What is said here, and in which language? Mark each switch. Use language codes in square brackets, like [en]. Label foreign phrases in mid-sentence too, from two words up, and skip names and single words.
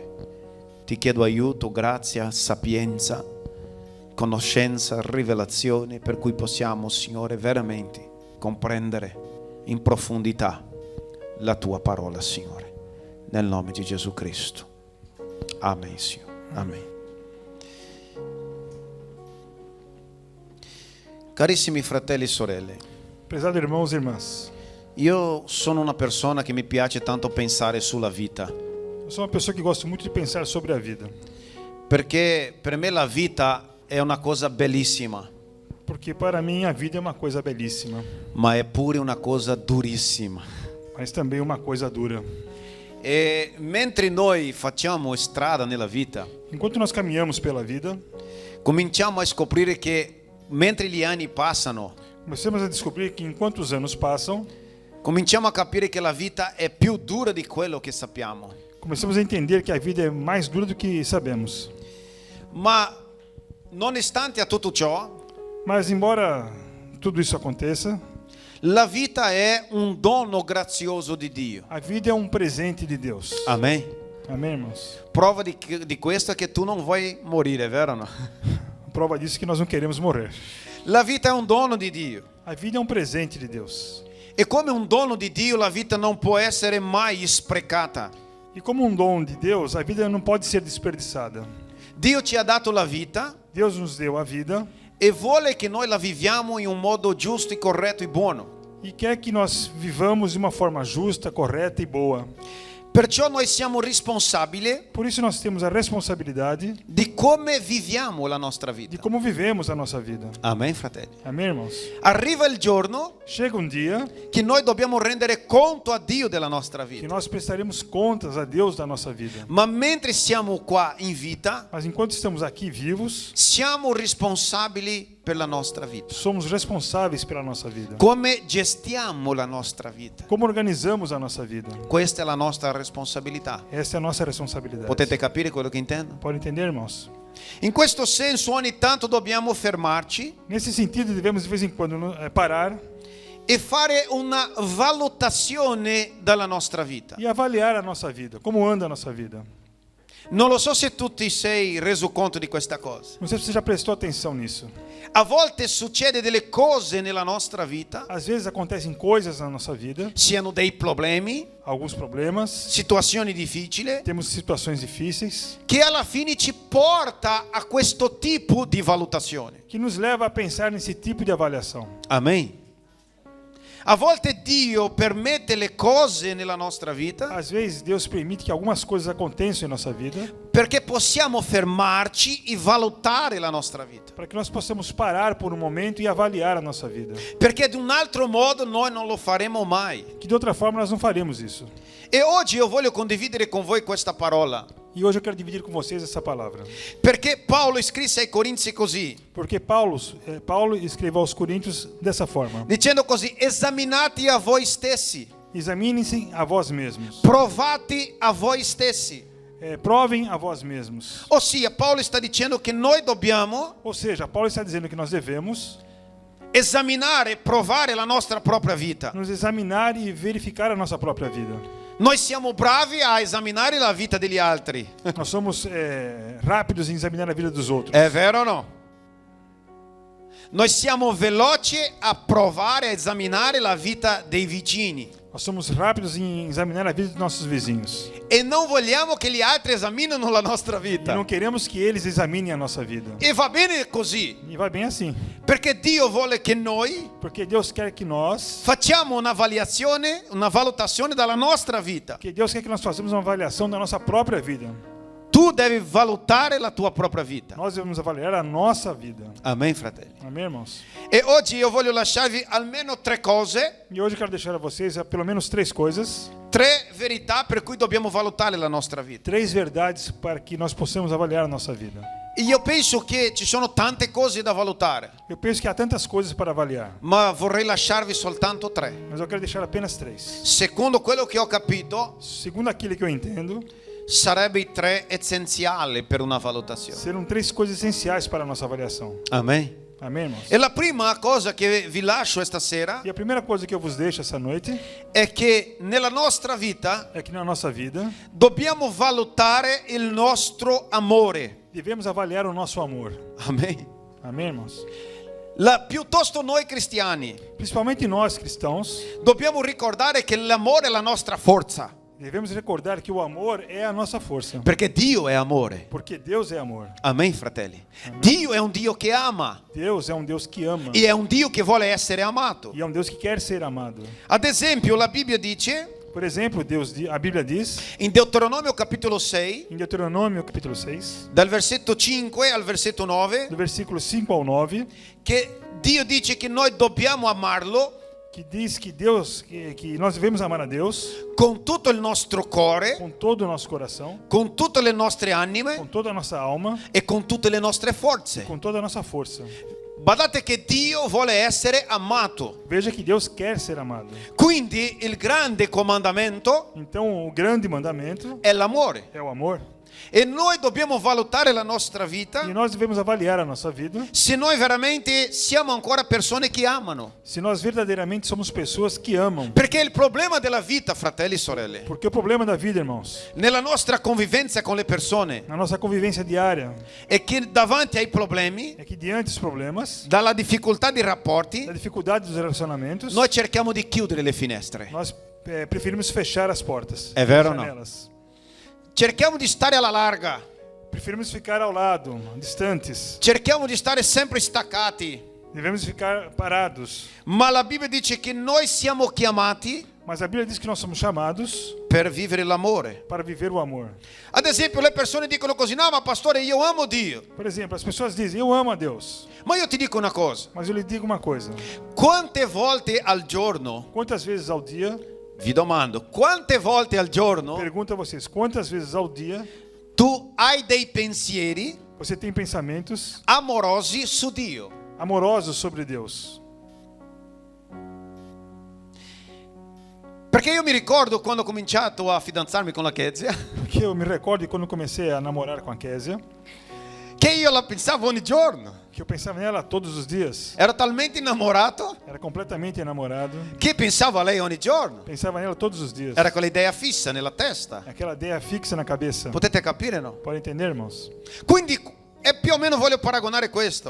[it] Ti chiedo aiuto, grazia, sapienza, conoscenza, rivelazione, per cui possiamo, Signore, veramente comprendere in profondità la tua parola, Signore, nel nome di Gesù Cristo. Amen, Signore. Amen. Carissimi fratelli e sorelle, [pt] Prezados irmãos e irmãs, [it] io sono una persona che mi piace tanto pensare sulla vita, [pt] eu sou uma pessoa que gosto muito de pensar sobre a vida, [it] perché per me la vita è una cosa bellissima, [pt] porque para mim a vida é uma coisa belíssima, [it] ma è pure una cosa durissima. [pt] mas também uma coisa dura. [it] E mentre noi facciamo strada nella vita, [pt] Enquanto nós caminhamos pela vida, [it] cominciamo a scoprire che mentre gli anni passano, [pt] começamos a descobrir que enquanto os anos passam, [it] cominciamo a capire che la vita è più dura di quello che sappiamo. [pt] começamos a entender que a vida é mais dura do que sabemos. [it] Ma nonostante a tutto ciò, [pt] Mas embora tudo isso aconteça, [it] la vita è un dono grazioso di Dio. [pt] a vida é um presente de Deus. [it] Amen. [pt] Amém, irmãos? [it] Prova di questo è che tu non vuoi morire, vero o no? [pt] Prova disso é que nós não queremos morrer. [it] La vita è un dono di Dio. [pt] A vida é um presente de Deus. [it] E come un dono di Dio, la vita non può essere mai sprecata. [pt] E como um dom de Deus, a vida não pode ser desperdiçada. [it] Dio ci ha dato la vita [pt] Deus nos deu a vida [it] e vuole che noi la viviamo in un modo giusto e corretto e buono. [pt] e quer que nós vivamos de uma forma justa, correta e boa. [it] Perciò noi siamo responsabili [pt] Por isso nós temos a responsabilidade [it] di come viviamo la nostra [pt] de [it] vita. [pt] como vivemos a nossa vida. [it] Amen, fratelli. [pt] Amém, irmãos? [it] Arriva il giorno [pt] Chega um dia [it] che noi dobbiamo rendere conto a Dio della nostra [pt] que [it] vita. [pt] nós prestaremos contas a Deus da nossa vida. [it] Ma mentre siamo qua in vita, [pt] Mas enquanto estamos aqui vivos, [it] siamo responsabili per la nostra vita. [pt] somos responsáveis pela nossa vida. [it] Come gestiamo la nostra vita? [pt] Como organizamos a nossa vida? [it] Questa è la nostra responsabilità. [pt] Essa é a nossa responsabilidade. [it] Potete capire quello che intendo? [pt] Pode entender, irmãos? [it] In questo senso ogni tanto dobbiamo fermarci [pt] Nesse sentido, devemos de vez em quando parar [it] e fare una valutazione della nostra vita. [pt] e avaliar a nossa vida, como anda a nossa vida. [it] Non lo so se tu ti sei reso conto di questa cosa. [pt] Não sei se você já prestou atenção nisso. [it] A volte succede delle cose nella nostra vita, [pt] Às vezes acontecem coisas na nossa vida, [it] siano dei problemi, [pt] alguns problemas, [it] situazioni difficili, [pt] temos situações difíceis [it] che alla fine ci porta a questo tipo di valutazione. [pt] que nos leva a pensar nesse tipo de avaliação. [it] Amen. A volte Dio permette le cose nella nostra vita [pt] Às vezes Deus permite que algumas coisas aconteçam em nossa vida [it] perché possiamo fermarci e valutare la nostra vita. [pt] para que nós possamos parar por um momento e avaliar a nossa vida. [it] Perché di un altro modo noi non lo faremo mai. [pt] Que de outra forma nós não faremos isso. [it] E oggi io voglio condividere con voi questa parola. [pt] E hoje eu quero dividir com vocês essa palavra. [it] Perché Paolo scrisse ai Corinzi così, [pt] Porque Paulo escreveu aos Coríntios dessa forma: [it] dicendo così: esaminati a voi stessi, [pt] examinem-se a vós mesmos. [it] provate a voi stessi. [pt] Provem a vós mesmos. [it] Ossia, Paolo sta dicendo che noi dobbiamo [pt] Ou seja, Paulo está dizendo que nós devemos [it] esaminare e provare la nostra propria vita. [pt] nos examinar e verificar a nossa própria vida. [it] Noi siamo bravi a esaminare la vita degli altri. [pt] Nós somos rápidos em examinar a vida dos outros. [it] È vero o no? Noi siamo veloci a provare a esaminare la vita dei vicini. [pt] Nós somos rápidos em examinar a vida dos nossos vizinhos. [it] E non vogliamo che gli altri esaminino la nostra [pt] E [it] vita. [pt] não queremos que eles examinem a nossa vida. [it] E va bene così, [pt] E vai bem assim. [it] perché Dio vuole che noi [pt] Porque Deus quer que nós... [it] facciamo una valutazione dalla nostra vita. [pt] Porque Deus quer que nós façamos uma avaliação da nossa própria vida. [it] Tu devi valutare la tua propria vita. [pt] Nós devemos avaliar a nossa vida. [it] Amen, fratelli. [pt] Amém, irmãos? [it] E oggi io voglio lasciarvi almeno 3 cose, [pt] E hoje eu quero deixar a vocês pelo menos 3 coisas. [it] 3 verità per cui dobbiamo valutare la nostra vita. [pt] 3 verdades para que nós possamos avaliar a nossa vida. [it] E io penso che ci sono tante cose da valutare, [pt] Eu penso que há tantas coisas para avaliar. [it] ma vorrei lasciarvi soltanto 3. [pt] Mas eu quero deixar apenas 3. [it] Secondo quello che ho capito, [pt] Segundo aquilo que eu entendo, [it] sarebbe i 3 essenziali per una valutazione. [pt] serão 3 coisas essenciais para a nossa avaliação. [it] Amen. [pt] Amém, irmãos? [it] E la prima cosa che vi lascio stasera [pt] E a primeira coisa que eu vos deixo essa noite [it] è che nella nostra vita [pt] é que na nossa vida [it] dobbiamo valutare il nostro amore. [pt] devemos avaliar o nosso amor. [it] Amen. [pt] Amém, irmãos? [it] Piuttosto noi cristiani [pt] Principalmente nós cristãos, [it] dobbiamo ricordare che l'amore è la nostra forza, [pt] devemos recordar que o amor é a nossa força. [it] perché Dio è amore. [pt] Porque Deus é amor. [it] Amen, fratelli. Dio è un Dio che ama [pt] Deus é um Deus que ama. [it] e è un Dio che vuole essere amato. [pt] E é um Deus que quer ser amado. [it] Ad esempio, la Bibbia dice [pt] Por exemplo, a Bíblia diz, [it] in Deuteronomio capitolo 6, [pt] em Deuteronômio capítulo 6, [it] dal versetto 5 al versetto 9, [pt] do versículo 5 ao 9, [it] che Dio dice che noi dobbiamo amarlo [pt] que diz que Deus, que nós devemos amar a Deus [it] con tutto il nostro cuore, [pt] com todo o nosso coração, [it] con tutte le nostre [pt] com [it] anime [pt] toda a nossa alma, [it] e con tutte le nostre forze. [pt] com toda a nossa força. [it] Badate che Dio vuole essere amato. [pt] Veja que Deus quer ser amado. [it] Quindi il grande comandamento [pt] Então, o grande mandamento [it] è l'amore. [pt] é o amor. [it] E noi dobbiamo valutare la nostra [pt] E [it] vita [pt] nós devemos avaliar a nossa vida [it] se noi veramente siamo ancora persone che amano. [pt] se nós verdadeiramente somos pessoas que amam. [it] Perché il problema della vita, fratelli e sorelle, [pt] Porque o problema da vida, irmãos, [it] nella nostra convivenza con le persone, [pt] na nossa convivência diária, [it] è che davanti ai problemi, [pt] é que diante dos problemas, [it] dalla difficoltà di rapporti, [pt] da dificuldade dos relacionamentos, [it] noi cerchiamo di chiudere le finestre. [pt] nós preferimos fechar as portas, [it] É vero ou [pt] as não? janelas. [it] Cerchiamo di stare alla larga. [pt] Preferimos ficar ao lado, distantes. [it] Cerchiamo di stare sempre staccati. [pt] Devemos ficar parados. [it] Ma la Bibbia dice che noi siamo chiamati [pt] Mas a Bíblia diz que nós somos chamados [it] per vivere l'amore. [pt] para viver o amor. [it] Ad esempio, le persone dicono così: no, ma pastore, io amo Dio. [pt] Por exemplo, as pessoas dizem, eu amo a Deus. [it] Ma io ti dico una cosa: [pt] Mas eu lhe digo uma coisa. [it] quante volte al giorno, [pt] Quantas vezes ao dia, [it] vi domando, quante volte al giorno [pt] pergunto a vocês, quantas vezes ao dia [it] tu hai dei pensieri [pt] você tem pensamentos [it] amorosi su Dio? [pt] amorosos sobre Deus? [it] Perché io mi ricordo quando ho cominciato a fidanzarmi con la Kezia, [pt] Porque eu me recordo de quando eu comecei a namorar com a Késia, [it] che io la pensavo ogni giorno. [pt] que eu pensava nela todos os dias. [it] Ero talmente innamorato [pt] Era completamente enamorado. [it] che pensavo a lei ogni giorno. [pt] Pensava nela todos os dias. [it] Era quell'idea fissa nella testa. [pt] Aquela ideia fixa na cabeça. [it] Potete capire, no? [pt] Pode entender, irmãos? [it] Quindi più o meno voglio paragonare questo.